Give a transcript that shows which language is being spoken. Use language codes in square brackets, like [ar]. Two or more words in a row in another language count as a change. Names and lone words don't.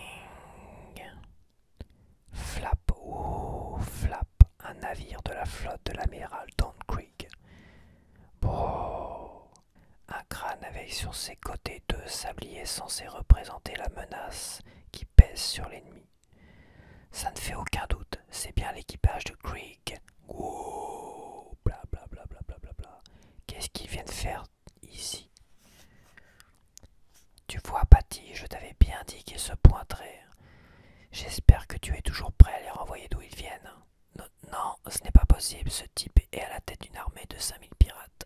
[fr] Flap, oh, flap, un navire de la flotte de l'amiral Don Creek. Bon, un crâne avec sur ses côtés 2 sabliers censés représenter la menace qui pèse sur l'ennemi. Ça ne fait aucun doute, c'est bien l'équipage de Creek. Wow, bla bla bla bla bla bla bla. Qu'est-ce qu'ils viennent faire ici? Tu vois, Patty, je t'avais bien dit qu'ils se pointeraient. J'espère que tu es toujours prêt à les renvoyer d'où ils viennent. Non, ce n'est pas possible, ce type est à la tête d'une armée de 5000 pirates.